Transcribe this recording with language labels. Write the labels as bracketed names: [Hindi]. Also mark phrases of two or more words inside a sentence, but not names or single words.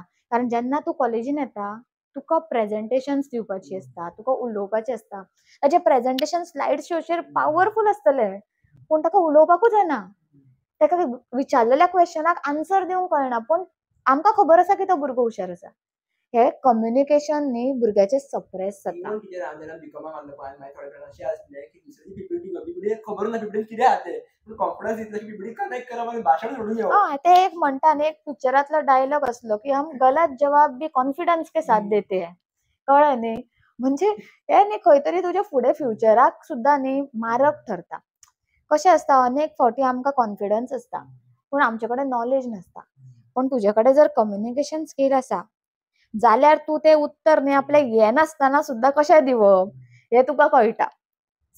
[Konkani] कारण जेन्ना तूं कॉलेजीन येता तुका प्रेजेंटेशन्स दिवपाची आसता, तुका उलोवपाचें आसता, ताजें [English] presentation slide [Konkani] शोचेर पावरफूल आसतले पूण ताका उलोवपाकूच येना, ताका विचारलेल्या क्वेश्चनाक आन्सर दिवंक कळना, पण आमकां खबर आसा की तो भुरगो हुशार आसा. हे कम्युनिकेशन न्ही भुरग्याचें सप्रेस जाता. ते एक म्हणटा न्ही, एक पिक्चरांतलो डायलॉग आसलो की [Hindi] हम गलत जवाब भी कॉन्फिडन्स के साथ देते हैं, [Konkani] कळ्ळें न्ही. म्हणजे हे न्ही खंय तरी तुज्या फुडें फ्युचराक सुद्दां न्ही मारक ठरता. कशें आसता अनेक फावटी आमकां कॉन्फिडन्स आसता पूण आमचे कडेन नॉलेज नासता, पण तुजे कडेन जर [English] communication skill [Konkani] आसा जाल्यार तूं तें उत्तर न्ही आपलें हें नासतना सुद्दां कशें दिवप हें तुका कळटा.